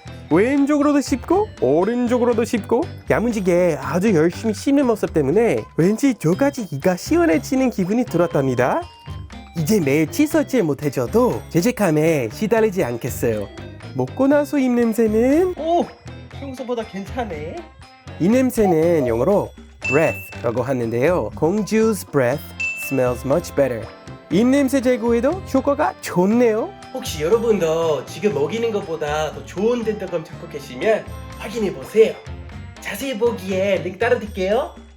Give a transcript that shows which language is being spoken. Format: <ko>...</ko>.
<ko>왼쪽으로도 씹고 오른쪽으로도 씹고 야무지게 아주 열심히 씹는 모습 때문에 왠지 저까지 이가 시원해지는 기분이 들었답니다. 이제 매일 칫솔질 못해줘도 죄책감에 시달리지 않겠어요. 먹고 나서 입냄새는 평소보다 괜찮네. 이 냄새는 영어로 breath라고 하는데요.</ko> <en>공주's breath smells much better.</en> <ko>입냄새 제거에도 효과가 좋네요. 혹시 여러분도 지금 먹이는 것보다 더 좋은 덴털검 찾고 계시면 확인해 보세요. 자세히 보기에 링크 따라 드릴게요.</ko>